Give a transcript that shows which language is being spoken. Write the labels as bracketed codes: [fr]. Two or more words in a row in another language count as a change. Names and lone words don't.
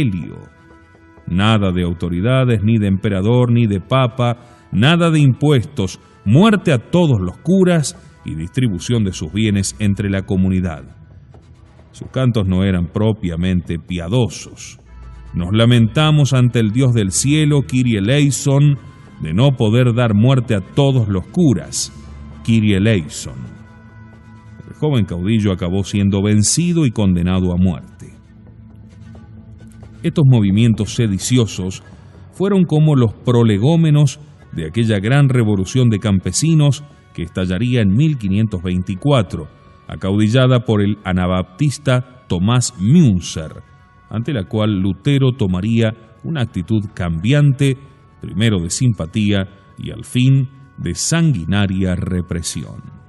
[es] Nada de autoridades, ni de emperador, ni de papa, nada de impuestos, muerte a todos los curas y distribución de sus bienes entre la comunidad. Sus cantos no eran propiamente piadosos. Nos lamentamos ante el Dios del cielo, [el] Kyrie eleison, [es] de no poder dar muerte a todos los curas, [el] Kyrie eleison. [es] El joven caudillo acabó siendo vencido y condenado a muerte. Estos movimientos sediciosos fueron como los prolegómenos de aquella gran revolución de campesinos que estallaría en 1524, acaudillada por el anabaptista Tomás Münzer, ante la cual Lutero tomaría una actitud cambiante, primero de simpatía y al fin de sanguinaria represión.